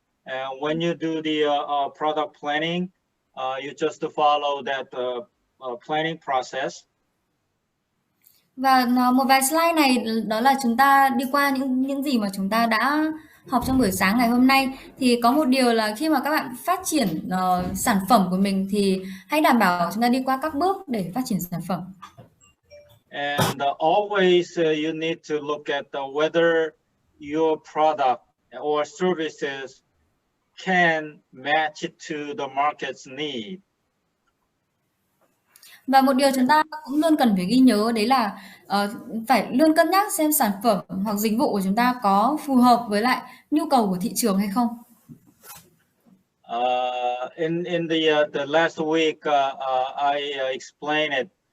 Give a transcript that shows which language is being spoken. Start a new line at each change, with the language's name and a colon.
English: And when you do the product planning, you just follow that planning process.
Vietnamese: Và một vài slide này đó là chúng ta đi qua những gì mà chúng ta đã học trong buổi sáng ngày hôm nay. Thì có một điều là khi mà các bạn phát triển sản phẩm của mình thì hãy đảm bảo chúng ta đi qua các bước để phát triển sản phẩm.
English: And always you need to look at whether your product or services can match to the market's need.
Vietnamese: Và một điều chúng ta cũng luôn cần phải ghi nhớ đấy là phải luôn cân nhắc xem sản phẩm hoặc dịch vụ của chúng ta có phù hợp với lại nhu cầu của thị trường hay không.
English: In the last week, I explained it.